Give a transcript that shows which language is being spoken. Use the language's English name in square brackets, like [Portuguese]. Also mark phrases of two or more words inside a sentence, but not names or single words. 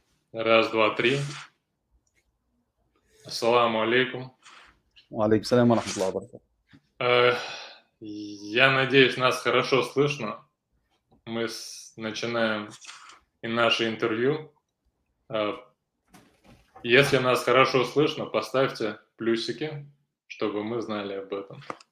[Russian] Раз, два, три. [Arabic] السلام عليكم. وعليكم السلام ورحمة الله وبركاته. [Russian] Я надеюсь, нас хорошо слышно. Мы начинаем и наше интервью. Если нас хорошо слышно, поставьте плюсики, чтобы мы знали об этом.